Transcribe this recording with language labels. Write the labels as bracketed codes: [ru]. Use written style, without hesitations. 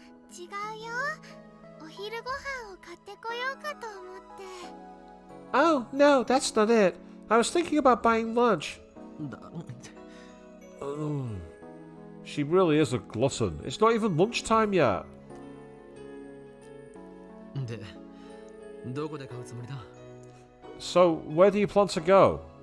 [ja] 違うよお昼ご飯を買ってこようかと思って [en] Oh, no, that's not it. I was thinking about buying lunch. [ja] だ [en] She really is a glutton. It's not even lunchtime yet. [ja] で、どこで買うつもりだ。 [en] So, where do you plan to go?